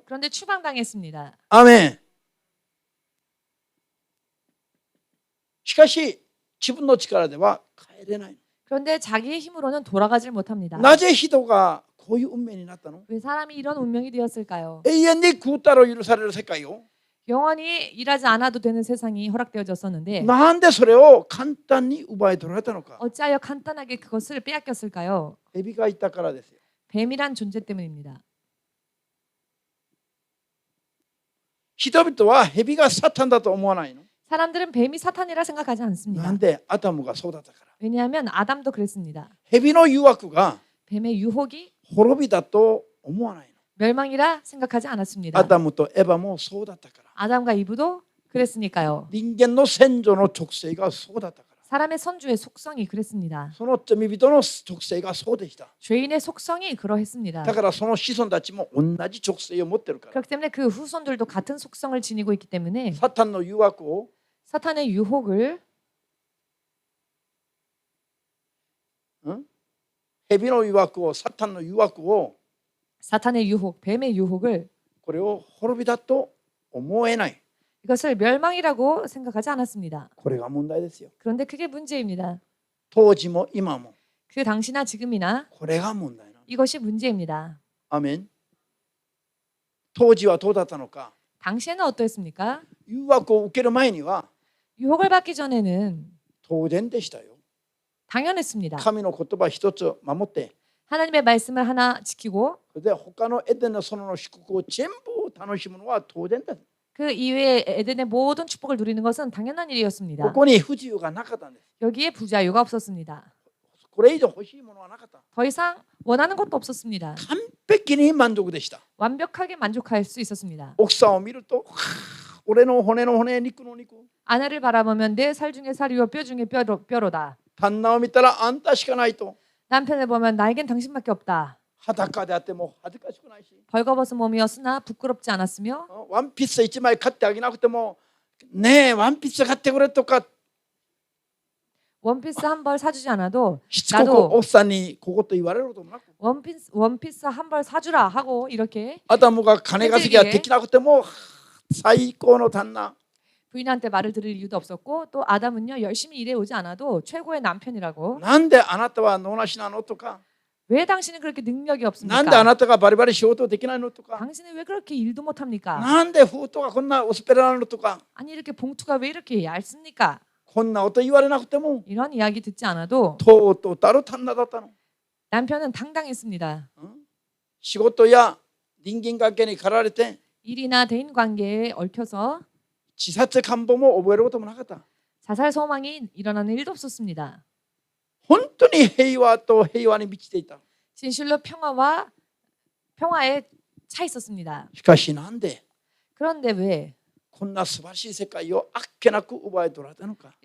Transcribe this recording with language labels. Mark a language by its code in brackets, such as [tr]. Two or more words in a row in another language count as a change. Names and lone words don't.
[ko] 그런데 추방당했습니다. [ja] アーメン。しかし自分の力では帰れない。 [ko] 그런데 자기의 힘으로는 돌아가질 못합니다. [ja] なぜ人がこういう運命になったの？ [ko] 왜 사람이 이런 운명이 되었을까요? [ja] 永遠に食うたら許される世界よ。 [ko] 영원히 일하지 않아도 되는 세상이 허락되어졌었는데 [ja] なんでそれを簡単に奪い取られたのか。 [ko] 어찌하여 간단하게 그것을 빼앗겼을까요? [ja] 蛇がいたからですよ。 [ko] 뱀이란 존재 때문입니다. [ja] 人々は蛇がサタンだと思わないの。 [ko] 사람들은 뱀이 사탄이라 생각하지 [ja] な [ko] 않습니다. [ja] んでアダムがそうだったから。 [ko] 왜냐하면 아담도 그랬습니다. [ja] 蛇の誘惑が [ko] 뱀의 유혹이 [ja] 滅びだと思わないの。 [ko] 멸망이라 생각하지 않았습니다. [ja] アダムとエバもそうだったから。 [ko] 아담과 이브도 그랬으니까요. [ja] 人間の先祖の特性がそうだったから。 [ko] 사람의 선주의 속성이 그랬습니다. [ja] その罪人の特性がそうでした。 [ko] 죄인의 속성이 그러했습니다. [ja] だからその子孫たちも同じ特性を持ってるから。 [ko] 그렇기 때문에 그 후손들도 같은 속성을 지니고 있기 때문에 [ja] サタンの誘惑を [ko] 사탄의 유혹을 [ja] 蛇の誘惑をサタンの誘惑を [ko] 사탄의 유혹, 뱀의 유혹을 [ja] これを滅びだと思えない。 [ko] 이것을 멸망이라고 생각하지 않았습니다. [ja] これが問題ですよ。 [ko] 그런데 그게 문제입니다. [ja] 当時も今も [ko] 그 당시나 지금이나 [ja] これが問題なの。 [ko] 이것이 문제입니다. [ja] アメン。当時はどうだったのか。 [ko] 당시에는 어떠했습니까? [ja] 誘惑を受ける前には [ko] 유혹을 받기 전에는 [ja] 当然でしたよ。 [ko] 당연했습니다. [ja] 神の言葉一つ守って、 [ko] 하나님의 말씀을 하나 지키고 [ja] それで他のエデンの園の祝福を全部楽しむのは当然だ。 [ko] 그 이외에 에덴의 모든 축복을 누리는 것은 당연한 [ja] こ [ko] 일이었습니다. [ja] こに不自由がなかったんです。 [ko] 여기에 부자유가 없었습니다. [ja] これ以上欲しいものはなかった。 [ko] 더 이상 원하는 것도 없었습니다. [ja] 完璧に満足でした。 [ko] 완벽하게 만족할 수 있었습니다. [ja] 奥さんを見ると、俺の骨の骨、肉の肉。 [ko] 아내를 바라보면 내 살 중에 살이요 뼈 중에 뼈로다. [ja] 旦那を見たらあんたしかないと。 [ko] 남편을 보면 나에겐 당신밖에 없다. [ja] 裸であっても恥ずかしくないし、 [ko] 벌거벗은 몸이었으나 부끄럽지 않았으며 [ja] ワンピース1枚買ってあげなくても、ねえ、ワンピース買ってくれとか、 [ko] 원피스 한 벌 사주지 않아도 [ja] しつこく [ko] 나도 [ja] 奥さんにここと言われることもなく、 [ko] 원피스 한 벌 사주라 하고 이렇게 [ja] アダムが金稼ぎができなくても、最高の旦那。 [ko] 부인한테 말을 들을 이유도 없었고 또 아담은요 열심히 일해 오지 않아도 최고의 남편이라고 [ja] なんであなたは能なしなのとか、 [ko] 왜 당신은 그렇게 능력이 [ja] なんであ [ko] 없습니까? [ja] なたがバリバリ仕事できないのとか、 [ko] 당신은 왜 그렇게 일도 못합니까? [ja] なんで封筒がこんな薄っぺらなのとか、 [ko] 아니 이렇게 봉투가 왜 이렇게 얇습니까? [ja] こんなこと言われなくても、 [ko] 이런 이야기 듣지 않아도 [ja] とうとうたる旦那だったの。 [ko] 남편은 당당했습니다. [ja] 仕事や人間関係に駆られて、 [ko] 일이나 대인 관계에 얽혀서 [ja] 自殺願望も覚えることもなかった。 [ko] 자살 소망이 일어나는 일도 없었습니다. [ja] 本当に平和と平和に満ちていた。 [ko] 진실로 평화에 차 있었습니다. [ja] しかしなんで [ko] 그런데 왜 [ja] こんな素晴らしい世界をあっけなく奪い取られたのか。